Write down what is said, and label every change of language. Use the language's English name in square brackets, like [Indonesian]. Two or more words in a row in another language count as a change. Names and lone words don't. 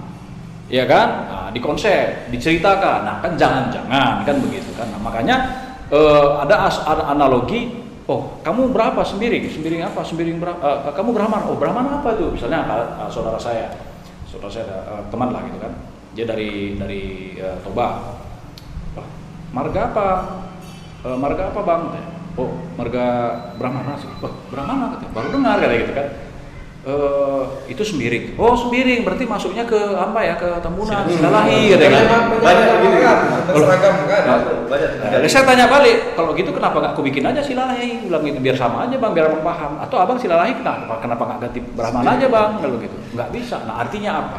[Indonesian] Ya kan, nah, di konsep, diceritakan, nah kan jangan-jangan kan begitu kan, nah, makanya ada analogi, oh kamu berapa sembiring apa, berapa, kamu Brahman, oh Brahman apa tuh, misalnya saudara saya teman lah gitu kan, dia dari Toba, marga apa bang, oh marga Brahmana sih, oh Brahmana katanya, baru dengar kayak gitu kan. Itu sembiring. Oh sembiring berarti masuknya ke apa ya, ke Tambunan, Silalahi gitu kan. Banyak begini kan, seragam kan. Banyak. Saya tanya balik, kalau gitu kenapa nggak aku bikin aja Silalahi, bilang gitu biar sama aja bang, biar abang paham. Atau abang Silalahi kenapa nggak ganti Brahman aja bang, kalau gitu. Nggak bisa. Nah artinya apa?